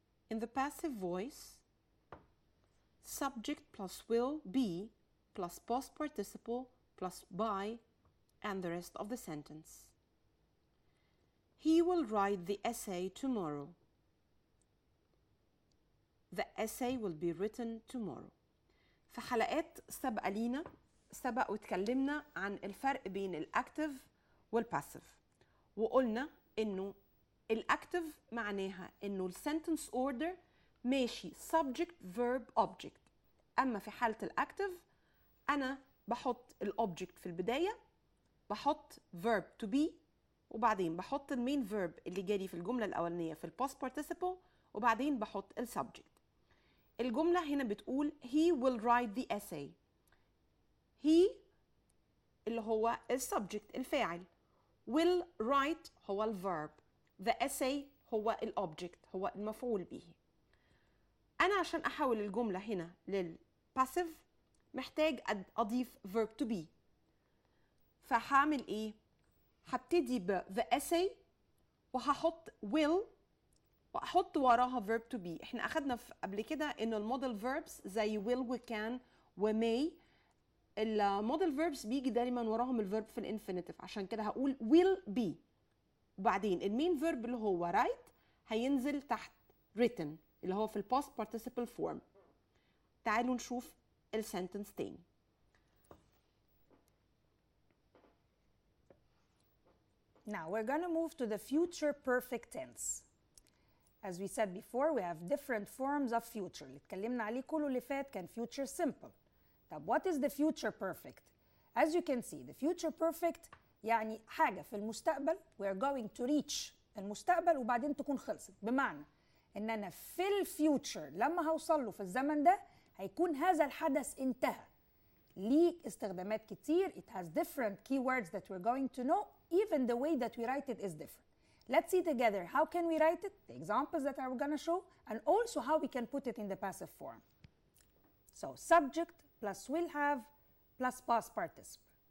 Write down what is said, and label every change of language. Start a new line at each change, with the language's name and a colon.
English: In the passive voice, subject plus will be plus past participle plus by and the rest of the sentence. He will write the essay tomorrow. The essay will be written tomorrow.
Arabic: في حلقات سابقة لينا سبق وتكلمنا عن الفرق بين الأكتف والباسيف، وقلنا إنه الأكتف معناها إنه السنتنس اوردر ماشي
English: subject verb object،
Arabic: أما في حالة الأكتف أنا بحط الأوبجكت في البداية، بحط verb to be وبعدين بحط المين فيرب اللي جالي في الجملة الأولانية في الباست participle، وبعدين بحط السبجكت. الجملة هنا بتقول
English: he will write the essay.
Arabic: he اللي هو السبجكت الفاعل،
English: will write
Arabic: هو الفيرب،
English: the essay
Arabic: هو الأوبجكت هو المفعول به. أنا عشان أحول الجملة هنا للباسيف محتاج أضيف verb to be. فهعمل إيه؟ هبتدي ب
English: the essay
Arabic: وهحط will وأحط وراها verb to be. إحنا أخدنا قبل كده إن الموديل verbs زي will وكان وmay، الموديل verbs بيجي دايما وراهم الفيرب في الانفينيتيف، عشان كده هقول
English: will be.
Arabic: وبعدين المين فيرب اللي هو write هينزل تحت written اللي هو في الباست participle form. تعالوا نشوف السنتنس تاني.
English: Now we're going to move to the future perfect tense. As we said before, we have different forms of future.
Arabic: اللي اتكلمنا عليه كله اللي فات كان future simple. طب
English: what is the future perfect? As you can see, the future perfect
Arabic: يعني حاجة في المستقبل
English: we are going to reach
Arabic: المستقبل وبعدين تكون خلصت. بمعنى إن أنا في الفيوتشر لما هوصل له في الزمن ده هيكون هذا الحدث انتهى. ليه استخدامات كتير.
English: It has different keywords that we're going to know. Even the way that we write it is different. Let's see together how can we write it, the examples that I'm going to show, and also how we can put it in the passive form. So subject plus will have plus past participle.